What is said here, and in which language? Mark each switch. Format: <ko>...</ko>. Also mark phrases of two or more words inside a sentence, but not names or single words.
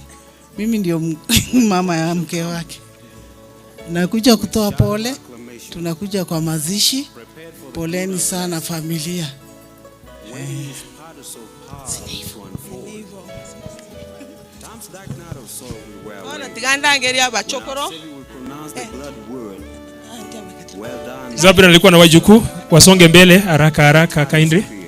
<sw>Mimi ndio mama ya mke wake. Nakuja kutoa pole. Tunakuja kwa mazishi. Poleni sana familia.</sw> <guz>Ona tiganda ngeri abachokoro.</guz> <sw>Zabra alikuwa na wajukuu wasonge mbele haraka kindly.</sw>